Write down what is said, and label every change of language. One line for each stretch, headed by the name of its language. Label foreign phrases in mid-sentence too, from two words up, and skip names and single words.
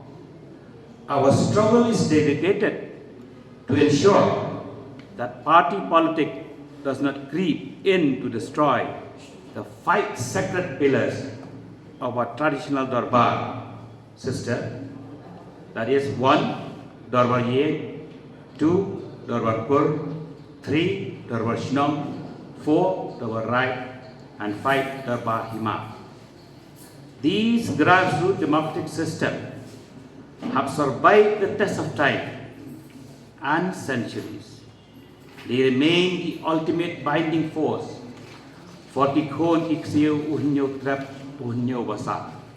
English: Our struggle is dedicated to ensure that party politics does not creep in to destroy the 5 sacred pillars of our traditional Darbar system. That is 1, Darbar Ye, 2, Darbar Kur, 3, Darbar Shnong, 4, Darbar Rai, and 5, Darbar Hima. These grassroots democratic systems have survived the test of time and centuries. They remain the ultimate binding force for Tikhon Iksio Uhinyo Trap Uhinyo Wasa.